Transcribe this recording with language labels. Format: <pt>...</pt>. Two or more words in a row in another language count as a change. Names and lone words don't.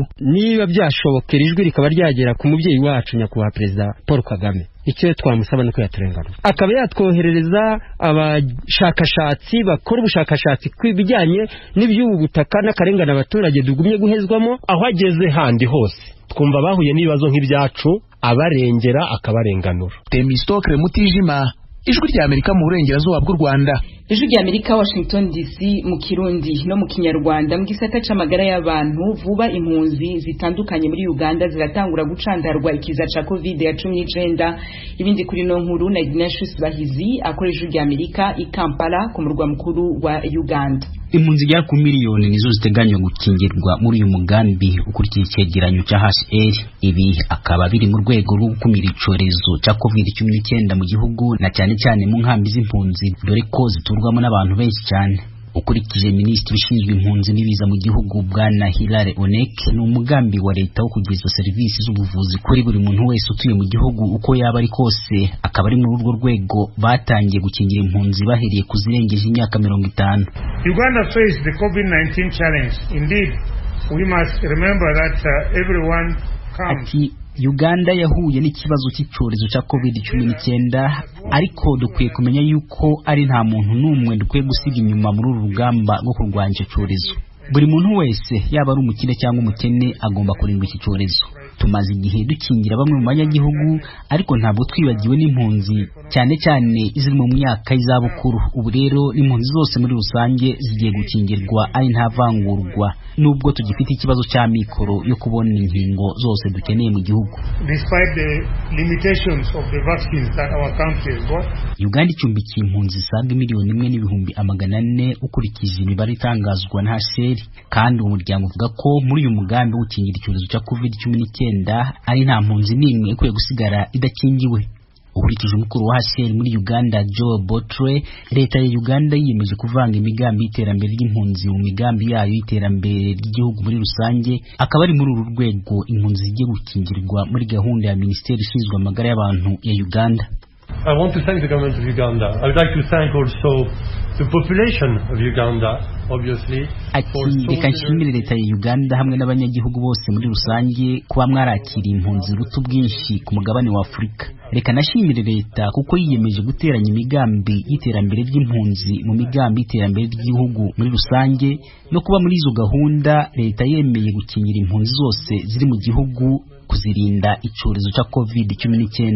<rw>Niba byashobokera ijwi rikaba ryagera ku mubyeyi wacu nyakubahwa Perezida Paul Kagame, icyo twamusaba nuko yaturenganura, akaba yatwoherereza abashakashatsi bakora ubushakashatsi kw'ibijyanye n'iby'ubu butaka n'akarengane abaturage dugumye guhezwamo. aho ageze handi hose twumva bahuye n'ibibazo nk'ibyacu abarengera akabarenganura. Temistokle Mutijima, Ijwi rya Amerika mu burengerazuba bw'u Rwanda. Ijwi rya Amerika Washington DC mu Kirundi no mu Kinyarwanda.</rw> <rn>Mu gisata c'amagara y'abantu, vuba impunzi zitandukanye muri Uganda ziratangura gucandarwa ikiza ca COVID-19. Ibindi kuri no nkuru na Ignatius Bahizi akora Ijwi rya Amerika i Kampala ku murwa mukuru wa Uganda.</rn> <rw>Impunzi zigera ku miliyoni nizo ziteganywa gukingirwa muri uyu mugambi ukurikiye icyegeranyo cya HCR. Ibi akaba biri mu rwego rwo gukumira icyorezo cya COVID-19 mu gihugu, na cyane cyane mu nkambi z'impunzi, dore ko ziturwamo n'abantu benshi cyane. Ukurikije Minisitiri ushinzwe impunzi n'ibiza mu gihugu Bwana Hilary Onek, ni umugambi wa leta wo kugeza serivisi z'ubuvuzi kuri buri muntu wese utuye mu gihugu uko yaba ari kose. Akaba ari muri urwo rwego batangiye gukingira impunzi bahereye ku zirengeje imyaka 50.</rw> <en>Uganda faced the COVID-19 challenge. Indeed, we must remember that everyone counts.</en> <rw>Uganda yahuye n'ikibazo cy'icyorezo cya COVID-19, ariko dukwiye kumenya yuko ari nta muntu n'umwe dukwiye gusiga inyuma muri uru rugamba rwo kurwanya icyo cyorezo. Buri muntu wese, yaba ari umukire cyangwa umukene, agomba kurindwa iki cyorezo. Tumaze igihe dukingira bamwe mu banyagihugu, ariko ntabwo twibagiwe n'impunzi, cyane cyane iziri mu myaka y'izabukuru. Ubu rero impunzi zose muri rusange zigiye gukingirwa ari nta vangurwa, nubwo tugifite ikibazo cya mikoro yo kubona inkingo zose dukeneye mu gihugu.</rw> <en>Despite the limitations of the vaccines that our country has got,</en> <rw>Uganda icumbikiye impunzi zisaga 1,400,000 ukurikije imibare itangazwa na HCR, kandi umuryango uvuga ko muri uyu mugambi wo gukingira icyorezo cya COVID-19 ari nta mpunzi n'imwe ikwiye gusigara idakingiwe. Ukurikije umukuru wa HCR muri Uganda Joe Botre, leta ya Uganda yiyemeje kuvanga imigambi y'iterambere ry'impunzi mu migambi yayo y'iterambere ry'igihugu muri rusange. Akaba ari muri uru rwego impunzi zigiye gukingirwa muri gahunda ya Minisiteri ishinzwe amagara y'abantu ya Uganda.</rw> <en>I want to thank the government of Uganda. I would like to thank also the population of Uganda, obviously.</en> <rw>Reka nshimire leta ya Uganda hamwe n'abanyagihugu bose muri rusange kuba mwarakiriye impunzi ruto bwinshi ku mugabane wa Afurika. Reka nashimire leta kuko yiyemeje guteranya imigambi y'iterambere ry'impunzi mu migambi y'iterambere ry'igihugu muri rusange, no kuba muri izo gahunda leta yemeye gukingira impunzi zose ziri mu gihugu, kuzirinda icyorezo cya COVID-19.</rw>